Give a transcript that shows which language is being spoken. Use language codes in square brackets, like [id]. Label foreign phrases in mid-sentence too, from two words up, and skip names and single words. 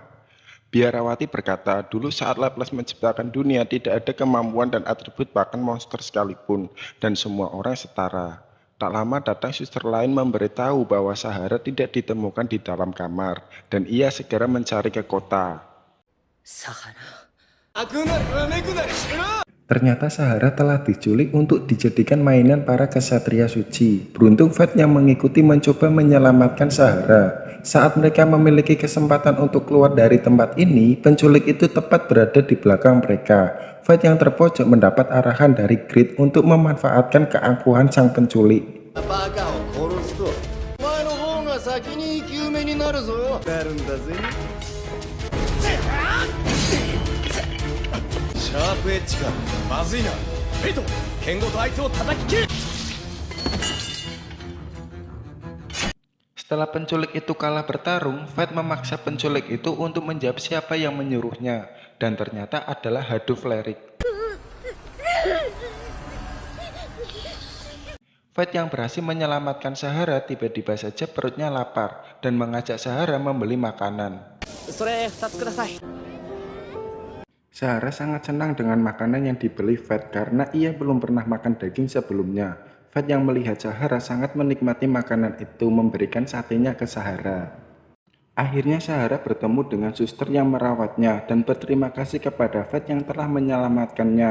[id] Biarawati berkata, dulu saat Laplace menciptakan dunia tidak ada kemampuan dan atribut bahkan monster sekalipun, dan semua orang setara. Tak lama datang suster lain memberitahu bahwa Sahara tidak ditemukan di dalam kamar, dan ia segera mencari ke kota. [ja] サハラ。悪なりわめくなりしろ。 [id] Ternyata Sahara telah diculik untuk dijadikan mainan para kesatria suci. Beruntung Fat yang mengikuti mencoba menyelamatkan Sahara. Saat mereka memiliki kesempatan untuk keluar dari tempat ini, penculik itu tepat berada di belakang mereka. Fat yang terpojok mendapat arahan dari Grid untuk memanfaatkan keangkuhan sang penculik. [ja] バカを殺すとお前の方が先に生き埋めになるぞ。なるんだぜ。シャープエッジか。まずいな。フェイト、剣ごとあいつを叩き切れ。 [id] Setelah penculik itu kalah bertarung, Fate memaksa penculik itu untuk menjawab siapa yang menyuruhnya, dan ternyata adalah Hado Fleric. Fate yang berhasil menyelamatkan Sahara tiba-tiba saja perutnya lapar dan mengajak Sahara membeli makanan. [ja] それ2つください。 [id] Sahara sangat senang dengan makanan yang dibeli Fate karena ia belum pernah makan daging sebelumnya. Fate yang melihat Sahara sangat menikmati makanan itu memberikan satenya ke Sahara. Akhirnya Sahara bertemu dengan suster yang merawatnya dan berterima kasih kepada Fate yang telah menyelamatkannya.